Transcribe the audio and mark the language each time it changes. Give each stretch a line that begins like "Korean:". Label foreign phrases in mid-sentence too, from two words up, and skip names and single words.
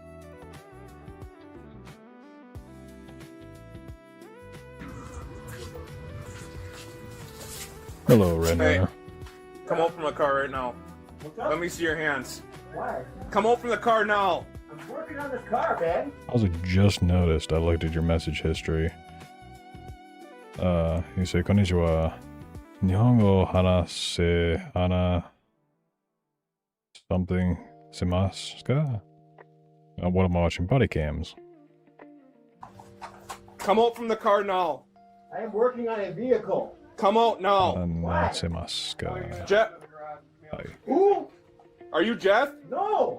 English: Hello, Renner. Hey, come out from the car right now. Let me see your hands. Why? Come out from the car now. I'm working on this car, man. I also just noticed I looked at your message history. You say,
Japanese: こんにちは。日本語話せあな something しますか?
English: What am I watching? Bodycams. Come out from the car now. I am working on a vehicle. Come out now.
Japanese: しますか.
English: Jeff. Who? Are you Jeff? No.